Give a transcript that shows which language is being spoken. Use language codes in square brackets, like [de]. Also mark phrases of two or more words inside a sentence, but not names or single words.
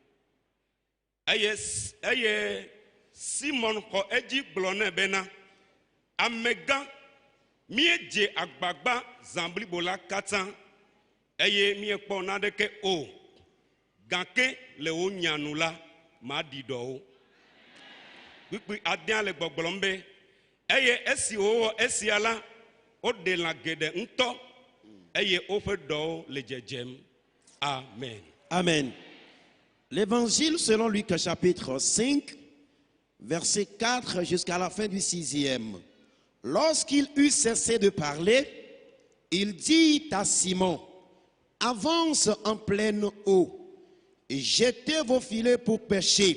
[ee] eye Simon xɔ edzi gblɔ nɛ bena amegã míedze agbagba zã blibo la katã eye miekpɔ naneke o gake le wo nyanu la maɖi dɔwo kpikpi adea le gbɔgblɔm be eye esi wowɔ esia la woɖe lã geɖe ŋutɔ eye woƒe dɔwo le dzedzem. Amen. Amen. [fr] L'évangile selon Luc chapitre 5, verset 4 jusqu'à la fin du 6e. Lorsqu'il eut cessé de parler, il dit à Simon, avance en pleine eau et jetez vos filets pour pêcher.